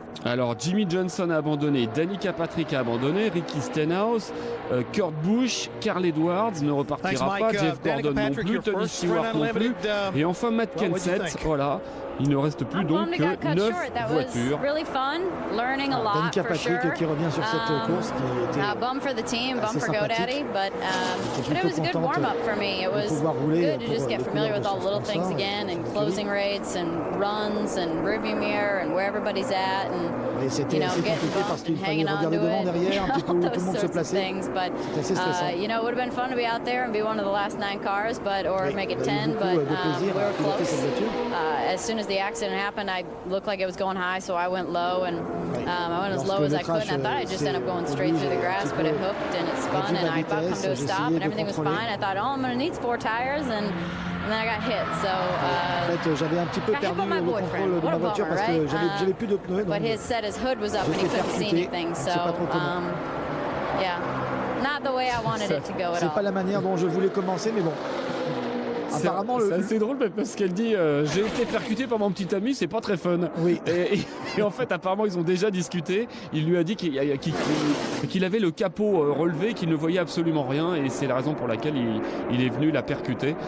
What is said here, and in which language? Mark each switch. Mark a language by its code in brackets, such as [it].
[fr] Alors Jimmy Johnson a abandonné, Danica Patrick a abandonné, Ricky Stenhouse, Kurt Busch, Carl Edwards ne repartira pas, Jeff Gordon non plus, Tony Stewart non plus, et enfin Matt Kenseth, voilà. Il ne reste plus donc que 9 voitures. Danica Patrick qui revient sur cette course qui était [en] bum for the team, bum for GoDaddy, but it was a good warm-up for me. It was good to just get familiar with all the little things again, and closing rates and runs and rearview mirror and where everybody's at, and you know, getting bumped and hanging on to it, all those sorts of things. But you know, it would have been fun to be out there and be one of the last 9 cars, or make it 10. But we were close. As soon as the accident happened, I looked like it was going high, so I went low, and I went as low as I could, and I thought I'd just end up going straight through the grass, but it hooked and it spun, and I about come to a stop, and everything was fine. I thought, oh, I'm going to need 4 tires, and then I got hit. [fr] So en fait, j'avais un petit peu perdu le contrôle de ma voiture parce que j'avais plus de pneus. [en] But his hood was up and he couldn't see anything. So yeah, not the way I wanted it to go at all. [fr] C'est pas la manière dont je voulais commencer, mais bon. Apparemment, c'est assez drôle parce qu'elle dit j'ai été percuté par mon petit ami, c'est pas très fun. Oui. Et en fait, apparemment, ils ont déjà discuté. Il lui a dit qu'il avait le capot relevé, qu'il ne voyait absolument rien, et c'est la raison pour laquelle il est venu la percuter.